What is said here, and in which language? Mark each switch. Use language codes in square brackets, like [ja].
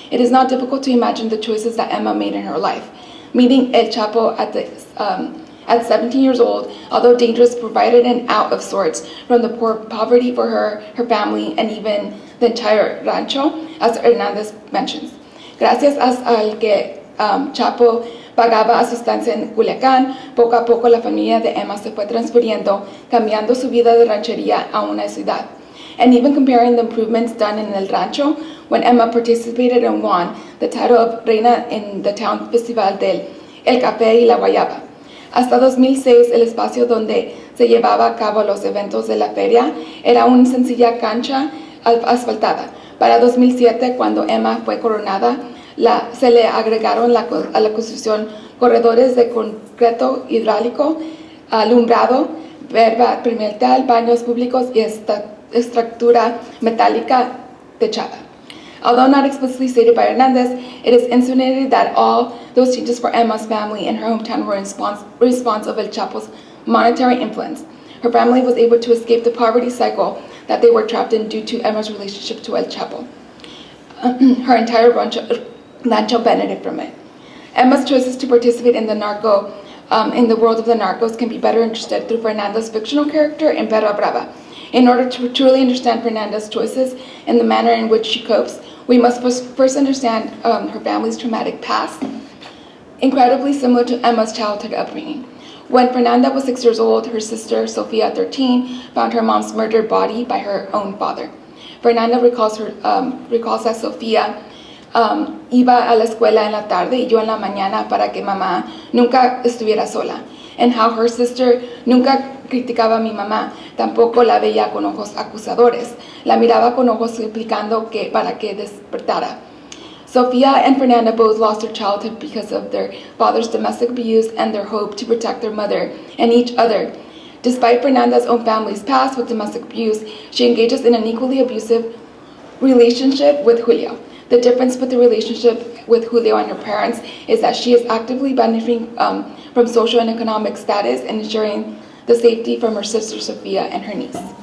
[en] It is not difficult to imagine the choices that Emma made in her life. Meeting El Chapo at 17 years old, although dangerous, provided an out of sorts from the poverty for her family, and even the entire rancho, as Hernandez mentions. [es] Gracias al que Chapo pagaba a su estancia en Culiacán, poco a poco la familia de Emma se fue transfiriendo, cambiando su vida de ranchería a una ciudad. [en] And even comparing the improvements done in El Rancho, when Emma participated and won the title of Reina in the town festival del El Café y la Guayaba. [es] Hasta 2006, el espacio donde se llevaba a cabo los eventos de la feria era una sencilla cancha asfaltada. Para 2007, cuando Emma fue coronada, se le agregaron a la construcción corredores de concreto hidráulico, alumbrado, verba perimetral, baños públicos y estructura metálica techada. [en] Although not explicitly stated by Hernandez, it is insinuated that all those changes for Emma's family in her hometown were in response of El Chapo's monetary influence. Her family was able to escape the poverty cycle that they were trapped in due to Emma's relationship to El Chapo. Her entire rancho benefited from it. Emma's choices to participate in the world of the narcos can be better understood through Fernanda's fictional character in Perra Brava. In order to truly understand Fernanda's choices and the manner in which she copes, we must first understand her family's traumatic past, incredibly similar to Emma's childhood upbringing. When Fernanda was 6 years old, her sister, Sofia, 13, found her mom's murdered body by her own father. Fernanda recalls that [es] Sofia iba a la escuela en la tarde y yo en la mañana para que mamá nunca estuviera sola, [en] and how her sister [es] nunca criticaba a mi mamá, tampoco la veía con ojos acusadores, la miraba con ojos suplicando para que despertara. [en] Sofia and Fernanda both lost their childhood because of their father's domestic abuse and their hope to protect their mother and each other. Despite Fernanda's own family's past with domestic abuse, she engages in an equally abusive relationship with Julio. The difference with the relationship with Julio and her parents is that she is actively benefiting from social and economic status and ensuring the safety from her sister Sofia and her niece.